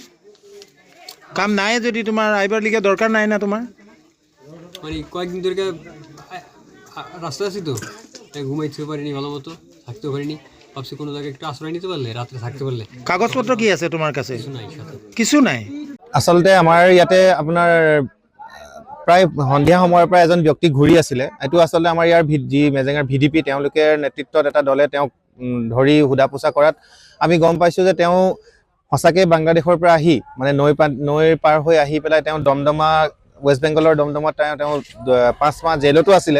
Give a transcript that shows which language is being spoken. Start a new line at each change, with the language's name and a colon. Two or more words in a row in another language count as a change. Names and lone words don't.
Bangla: কাম নাই যদি তোমার আইবার লিগে দরকার নাই না তোমার? মানে কয়েকদিন ধরে রাস্তা আছি তো, তাই ঘুমাইতেও পারিনি, ভালো মতো থাকতেও পারিনি। ভাবছি কোনো জায়গায় একটু আশ্রয় নিতে পারলে, রাত্রে থাকতে পারলে। কাগজপত্র কি আছে তোমার কাছে? কিছু নাই সাথে। কিছু নাই?
Assamese: আচলতে আমাৰ ইয়াতে আপোনাৰ প্ৰায় সন্ধিয়া সময়ৰ পৰা এজন ব্যক্তি ঘূৰি আছিলে। এইটো আচলতে আমাৰ ইয়াৰ যি মেজেঙাৰ ভিডিপি, তেওঁলোকে নেতৃত্বত এটা দলে তেওঁক ধৰি সোধা পোছা কৰাত আমি গম পাইছোঁ যে তেওঁ সঁচাকৈ বাংলাদেশৰ পৰা আহি, মানে নৈৰ পাৰ হৈ আহি পেলাই তেওঁ দমদমা, ৱেষ্ট বেংগলৰ দমদমত তেওঁ 5 মাহ জেলতো আছিলে।